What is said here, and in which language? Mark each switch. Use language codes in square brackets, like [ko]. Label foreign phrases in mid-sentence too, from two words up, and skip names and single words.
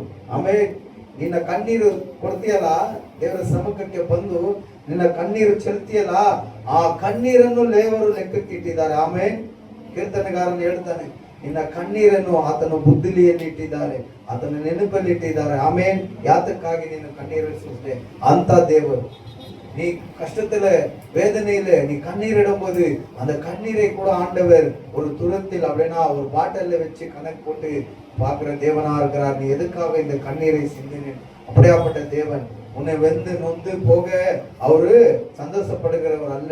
[kn] ಆಮೇಲೆ ನಿನ್ನ ಕಣ್ಣೀರು ಕೊಡ್ತೀಯಲ್ಲ, ದೇವರ ಸಮ್ಮುಖಕ್ಕೆ ಬಂದು ನಿನ್ನ ಕಣ್ಣೀರು ಚೆಲ್ತೀಯಲ್ಲ, ಆ ಕಣ್ಣೀರನ್ನು ದೇವರು ಲೆಕ್ಕಕ್ಕೆ ಇಟ್ಟಿದ್ದಾರೆ. ಆಮೇಲೆ ಕೀರ್ತನೆಗಾರನು ಹೇಳ್ತಾನೆ, ನಿನ್ನ ಕಣ್ಣೀರನ್ನು ಆತನ ಬುದ್ಧಿಲಿಯಲ್ಲಿ ಇಟ್ಟಿದ್ದಾರೆ, ಆತನ ನೆನಪಲ್ಲಿ ಇಟ್ಟಿದ್ದಾರೆ. ಆಮೇಲೆ ಯಾತಕ್ಕಾಗಿ ನೀನು ಕಣ್ಣೀರು ಸುರಿಸಿದೆ ಅಂತ ದೇವರು. [ta] நீ கஷ்டத்துல வேதனையில நீ கண்ணீர் இடும்போது அந்த கண்ணீரை கூட ஆண்டவர் ஒரு துரத்தில் அப்படின்னா ஒரு பாட்டில்ல வச்சு கணக்கு போட்டு பார்க்கிற தேவனா இருக்கிறார். நீ எதுக்காக இந்த கண்ணீரை சிந்தினேன்? அப்படியாப்பட்ட தேவன் உன்னை வெந்து நொந்து போக அவரு சந்தோஷப்படுகிறவர் அல்ல.